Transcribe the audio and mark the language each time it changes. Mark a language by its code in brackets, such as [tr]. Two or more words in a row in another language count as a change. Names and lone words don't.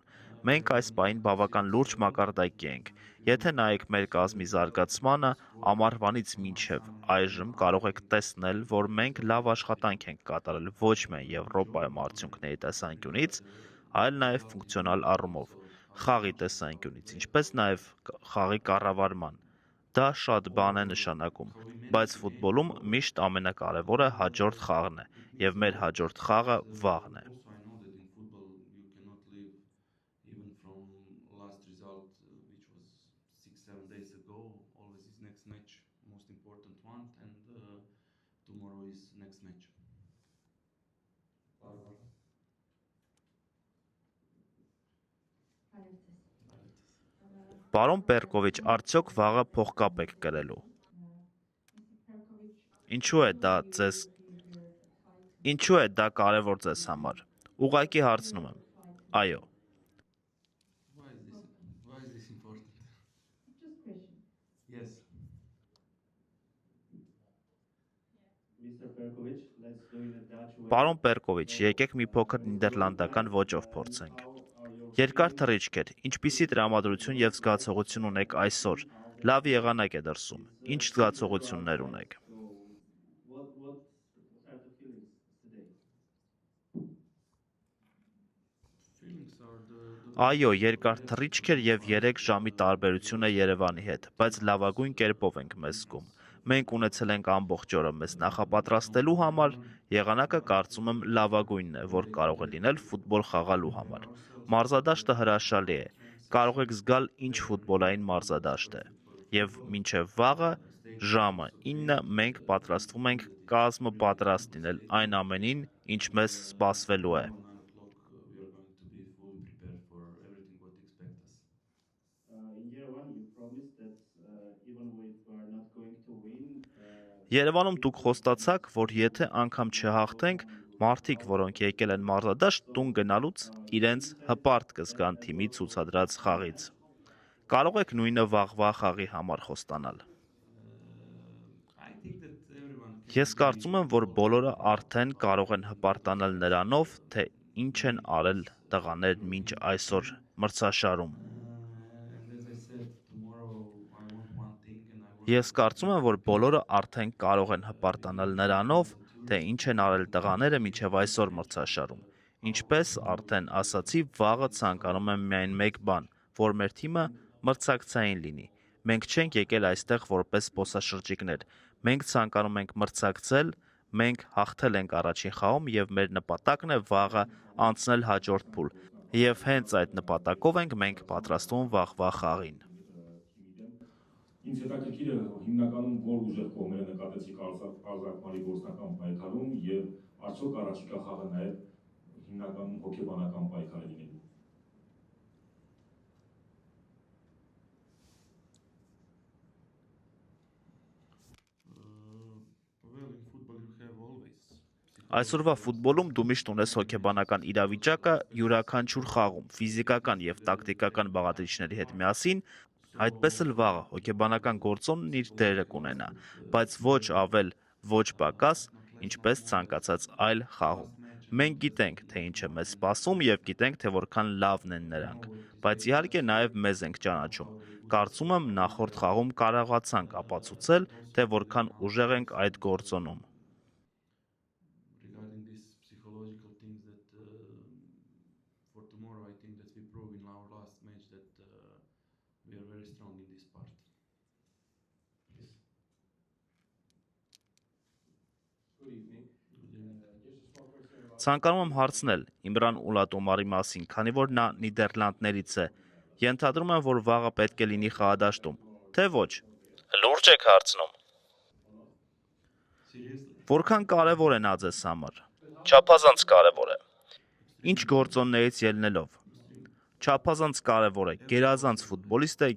[hy] Մենք այս պահին բավական լուրջ մակարդակի ենք։ Եթե նայեք մեր կազմի զարգացմանը, ամառվանից մինչև այժմ կարող եք տեսնել, որ մենք լավ աշխատանք ենք կատարել ոչ միայն Եվրոպայում արդյունքների տեսանկյունից, այլ նաև ֆունկցիոնալ առումով, խաղի տեսանկյունից, ինչպես նաև խաղի կառավարման։ Դա շատ բան է նշանակում, բայց ֆուտբոլում միշտ ամենակարևորը հաջորդ խաղն է, եւ մեր հաջորդ խաղը վաղն է։ [en] Also, I know that in football you cannot live even from last result, which was 6-7 days ago. Always is next match, most important one, and tomorrow is next match. [hy] Պարոն Պերկովիչ, արդյոք վաղը փողկապ եք կրելու։ Ինչու է դա կարևոր ձեզ համար։ Ուղղակի հարցնում եմ։ Այո։ [en] Why is this important? Yes. Mr. Perkovic, let's do it in a Dutch way. [hy] Պարոն Պերկովիչ, եկեք մի փոքր նիդերլանդական ոճով փորձենք։ Երկար թռիչք էր, ինչպիսի տրամադրություն եւ զգացողություն ունեք այսօր։ Լավ եղանակ է դրսում։ Ինչ զգացողություններ ունեք։ [en] What are the feelings today? Feelings are the [hy] Այո, երկար թռիչք էր եւ 3 ժամի տարբերություն է Երևանի հետ, բայց լավագույն կերպով ենք մեզ զգում։ Մենք ունեցել ենք ամբողջ օրը մեզ նախապատրաստելու համար, եղանակը կարծում եմ լավագույնն է, որ կարող է լինել ֆուտբոլ խաղալու համար։ Մարզադաշտը հրաշալի է։ Կարող եք զգալ ինչ ֆուտբոլային մարզադաշտ է։ Եվ մինչև վաղը ժամը 9 մենք պատրաստվում ենք կազմը պատրաստ լինել այն ամենին, ինչ մեզ սպասվելու է։ [en] 9 o'clock we are going to be fully prepared for everything what expect us. In Yerevan, you promised that even if we are not going to win, [hy] Երևանում դուք խոստացաք, որ եթե անգամ չհաղթենք, մարդիկ, որոնք եկել են մարզադաշտ, տուն գնալուց իրենց հպարտ կզգան թիմի ցուցադրած խաղից։ Կարող եք նույնը վաղվա խաղի համար խոստանալ։ [en] I think that everyone can [hy] Ես կարծում եմ, որ բոլորը արդեն կարող են հպարտանալ նրանով, թե ինչ են արել տղաներն մինչ այսօր մրցաշարում։ [en] and as I said, tomorrow I want one thing and I want [hy] Ես կարծում եմ, որ բոլորը արդեն կարող են հպարտանալ նրանով, թե ինչ են արել տղաները մինչև այսօր մրցաշարում։ Ինչպես արդեն ասացի, վաղը ցանկանում եմ միայն մեկ բան, որ մեր թիմը մրցակցային լինի։ Մենք չենք եկել այստեղ որպես զբոսաշրջիկներ։ Մենք ցանկանում ենք մրցակցել, մենք հաղթել ենք առաջին խաղում եւ մեր նպատակն է վաղը անցնել հաջորդ փուլ։ Եվ հենց այդ նպատակով ենք մենք պատրաստվում վաղվա խաղին։ Ինձ հետաքրքիր է հիմնականում որ ուժեղ կողմերը նկատեցիք Ալզակմարի գործնական պայքարում եւ արդյոք առաջիկա խաղը նաեւ հիմնականում հոգեբանական պայքար է լինելու։ [en] well in football you have always [hy] Այսօրվա ֆուտբոլում դու միշտ ունես հոգեբանական իրավիճակը յուրաքանչյուր խաղում, ֆիզիկական եւ տակտիկական բաղադրիչների հետ միասին, այդպես էլ վաղը հոգեբանական գործոնն իր դերը կունենա, բայց ոչ ավել, ոչ պակաս, ինչպես ցանկացած այլ խաղում։ Մենք գիտենք, թե ինչ է մեզ սպասում եւ գիտենք, թե որքան լավն են նրանք, բայց իհարկե նաեւ մեզ ենք ճանաչում։ Կարծում եմ նախորդ խաղում կարողացանք ապացուցել, թե որքան ուժեղ ենք այդ գործոնում։ [en] regarding these psychological things that for tomorrow I think that we prove in our last match that we are very strong in this part. Yes. good evening. Good evening. Just a small question about [hy] Ցանկանում եմ հարցնել Իմրան Ուլատոմարի մասին, քանի որ նա Նիդերլանդներից է։ Ենթադրում եմ, որ վաղը պետք է լինի խաղադաշտում, թե ոչ։ Լուրջ եք հարցնում։ [en] Seriously? [hy] Որքան կարևոր է նա ձեզ համար։ Չափազանց կարևոր է։ Ինչ գործոններից ելնելով։ Չափազանց կարևոր է։ Գերազանց ֆուտբոլիստ է,